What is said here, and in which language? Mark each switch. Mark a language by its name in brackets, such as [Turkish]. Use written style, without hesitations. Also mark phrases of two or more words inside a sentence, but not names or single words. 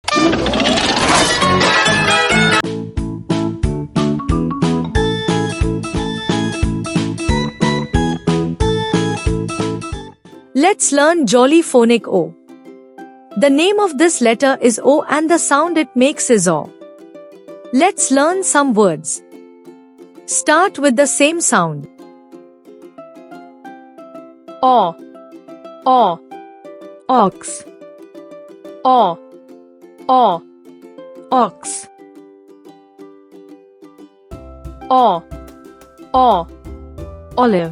[English] Let's learn jolly phonic O. The name of this letter is O and the sound it makes is O. Let's learn some words. Start with the same sound. O, O, ox. O, O, ox. O, O, olive.